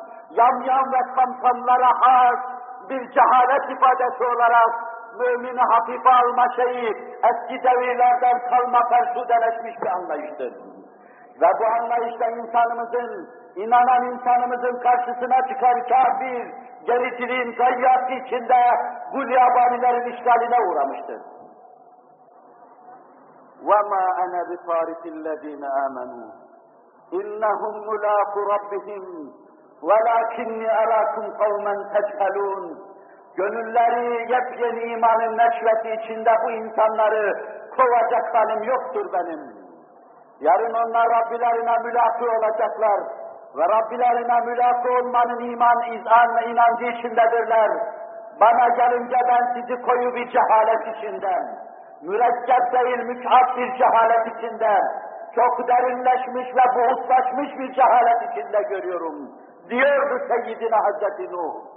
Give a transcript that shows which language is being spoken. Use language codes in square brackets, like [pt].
[tr] yamyam ve kamsamlara has, bir cehalet ifadesi olarak, mümini hafife alma şeyi eski devirlerden kalma fersudeleşmiş bir anlayıştır. Ve bu anlayışla insanımızın, inanan insanımızın karşısına çıkan kafir, gericiliğin gayyatı içinde gulyabanilerin işgaline uğramıştır. [ar] وَمَا أَنَا بِطَارِدِ الَّذ۪ينَ آمَنُوا اِنَّهُمْ مُلَاقُ رَبِّهِمْ وَلَاكِنِّ أَرَاكُمْ قَوْمًا تَجْهَلُونَ [tr] Gönülleri yepyeni imanın neşveti içinde bu insanları kovacak halim yoktur benim. Yarın onlar Rabbilerine mülaki olacaklar ve Rabbilerine mülaki olmanın iman, izan ve inancı içindedirler. bana gelince ben sizi koyu bir cehalet içinden, mürekkep değil mükat bir cehalet içinden, çok derinleşmiş ve buğutlaşmış bir cehalet içinde görüyorum, diyordu Seyyidina Hazreti Nuh.